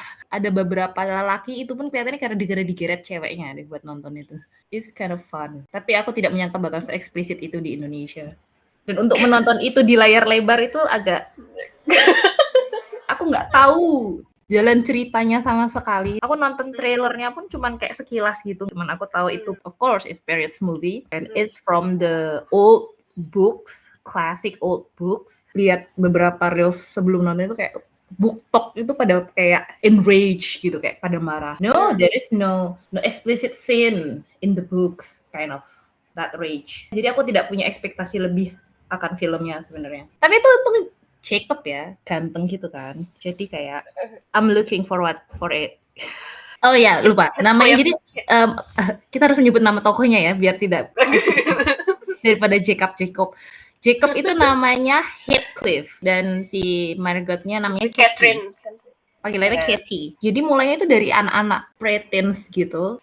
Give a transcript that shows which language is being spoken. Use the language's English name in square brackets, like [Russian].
[Indonesian] Ada beberapa lelaki itu pun kelihatannya karena digeret ceweknya deh buat nonton itu. [English] It's kind of fun. [Indonesian] Tapi aku tidak menyangka bakal se-eksplisit itu di Indonesia. Dan untuk menonton itu di layar lebar itu agak aku nggak tahu jalan ceritanya sama sekali. Aku nonton trailernya pun cuman kayak sekilas gitu. Cuman aku tahu itu [English] of course it's period movie and it's from the old books, classic old books. [Indonesian] Lihat beberapa reels sebelum nonton itu kayak BookTok itu pada kayak enrage gitu, kayak pada marah. [English] No, there is no explicit scene in the books, kind of that rage. [Indonesian] Jadi aku tidak punya ekspektasi lebih akan filmnya sebenarnya. Tapi itu Jacob ya, ganteng gitu kan. Jadi kayak [English] I'm looking forward for it. [Indonesian] Oh ya, lupa. Namanya jadi kita harus menyebut nama tokohnya ya biar tidak daripada Jacob. Jacob itu namanya Heathcliff dan si Margotnya namanya Catherine. Panggilannya Katie. Jadi mulainya itu dari anak-anak preteens gitu.